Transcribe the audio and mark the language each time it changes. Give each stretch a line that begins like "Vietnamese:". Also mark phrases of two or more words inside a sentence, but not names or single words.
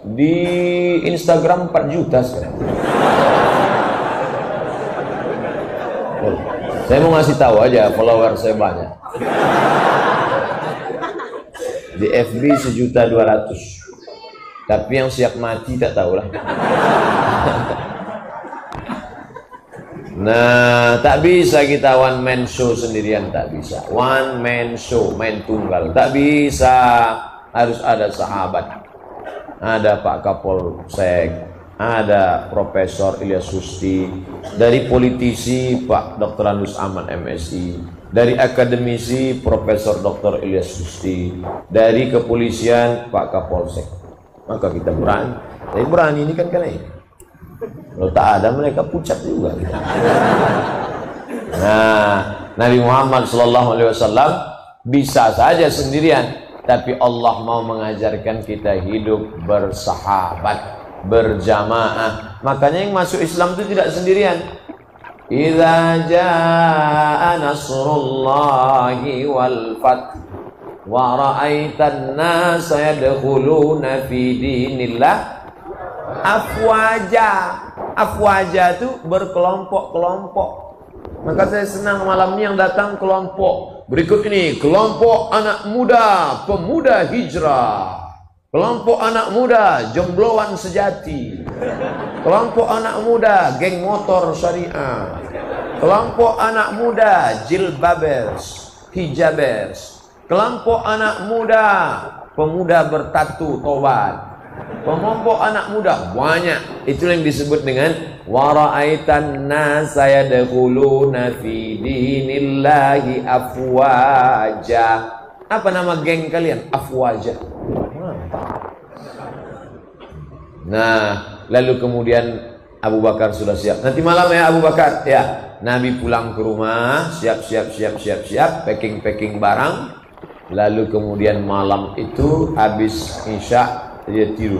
Indonesian: Di Instagram 4 juta sekarang. Saya mau ngasih tahu aja, follower saya banyak. Di FB 1.200.000. Tapi yang siap mati tak tahulah. Nah, tak bisa kita
English: one man show
Indonesian: sendirian, tak bisa.
English: One man show,
Indonesian: main tunggal, tak bisa. Harus ada sahabat. Ada Pak Kapolsek, ada Profesor Ilyas Susti, dari politisi Pak Dr. Anus Ahmad MSI, dari akademisi Profesor Dr. Ilyas Susti, dari kepolisian Pak Kapolsek. Maka kita berani. Tapi berani ini kan ini. Kalau tak ada mereka pucat juga. Nah, Nabi Muhammad SAW bisa saja sendirian. Tapi Allah mau mengajarkan kita hidup bersahabat, berjamaah. Makanya yang masuk Islam itu tidak sendirian.
Arabic: إذا جاء نصر الله والفتح ورأيت الناس يدخلون في دين الله أفواجا.
Indonesian: Afwaja itu berkelompok-kelompok. Maka saya senang malam ini yang datang kelompok. Berikut ini kelompok anak muda, pemuda hijrah. Kelompok anak muda, jombloan sejati. Kelompok anak muda, geng motor syariah. Kelompok anak muda, jilbabers, hijabers. Kelompok anak muda, pemuda bertatu, tobat. Kelompok anak muda banyak. Itu yang disebut dengan
Arabic: ورأيت الناس يدخلون في دين الله أفواجا.
Indonesian: Apa nama geng kalian? Afwaja. Nah, lalu kemudian Abu Bakar sudah siap. Nanti malam ya Abu Bakar. Ya, Nabi pulang ke rumah, siap, packing barang. Lalu kemudian malam itu habis Isya dia tidur.